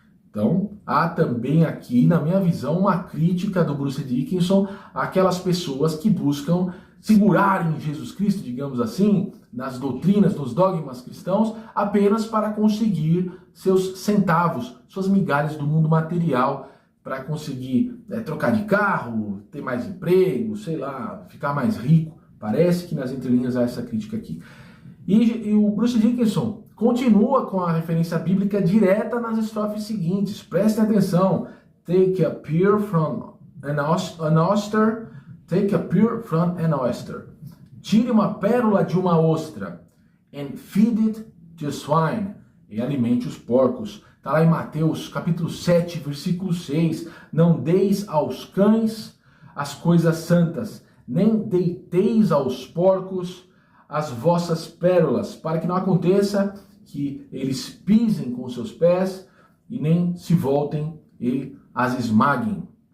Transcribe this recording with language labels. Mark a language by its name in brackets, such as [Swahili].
[Portuguese] Então, há também aqui, na minha visão, uma crítica do Bruce Dickinson àquelas pessoas que buscam segurar em Jesus Cristo, digamos assim, nas doutrinas, nos dogmas cristãos, apenas para conseguir seus centavos, suas migalhas do mundo material, para conseguir trocar de carro, ter mais emprego, sei lá, ficar mais rico. Parece que nas entrelinhas há essa crítica aqui. E o Bruce Dickinson continua com a referência bíblica direta nas estrofes seguintes. Prestem atenção. [English] Take a pear from an oyster. Take a pear from an oyster. [Portuguese] Tire uma pérola de uma ostra. [English] And feed it to swine. [Portuguese] E alimente os porcos. Está lá em Mateus, capítulo 7, versículo 6. Não deis aos cães as coisas santas, nem deiteis aos porcos as vossas pérolas, para que não aconteça que eles pisem com seus pés e nem se voltem e as esmaguem.